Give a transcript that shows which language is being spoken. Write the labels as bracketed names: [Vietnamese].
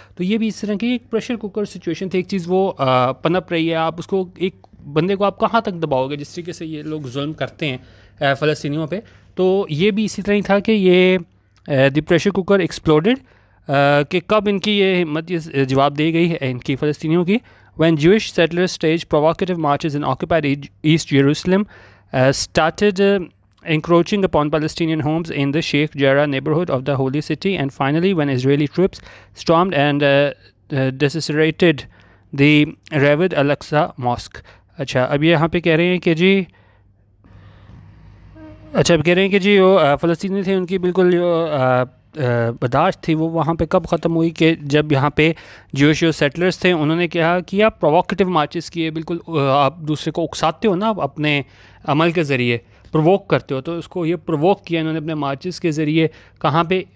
[Hindi] तो ये भी इस तरह की एक प्रेशर कुकर सिचुएशन थी। एक चीज़ वो पनप रही है, आप उसको एक बंदे को आप कहाँ तक दबाओगे, जिस तरीके से ये लोग जुल्म करते हैं फ़लस्तीनियों पे। तो ये भी इसी तरह ही था कि ये [English] the pressure cooker exploded, [Hindi] कि कब इनकी ये हिम्मत ये जवाब दी गई है इनकी फ़लस्तीनियों की। [English] when Jewish settlers staged provocative marches in occupied East Jerusalem, started encroaching upon Palestinian homes in the Sheikh Jarrah neighborhood of the Holy City, and finally when Israeli troops stormed and desecrated the Ravid Al-Aqsa Mosque। [Hindi] अच्छा, अब यहाँ पे कह रहे हैं कि जी, अच्छा अब कह रहे हैं कि जी वो फ़लस्तीनी थे, उनकी बिल्कुल जो बर्दाश्त थी वो वहाँ पे कब ख़त्म हुई कि जब यहाँ पे जो सेटलर्स थे उन्होंने क्या किया, [English] provocative marches [Hindi] किए। बिल्कुल आप दूसरे को उकसाते हो ना, आप अपने अमल के ज़रिए प्रोवोक करते हो, तो उसको ये प्रोवोक किया इन्होंने अपने मार्चेस के ज़रिए। कहाँ पे?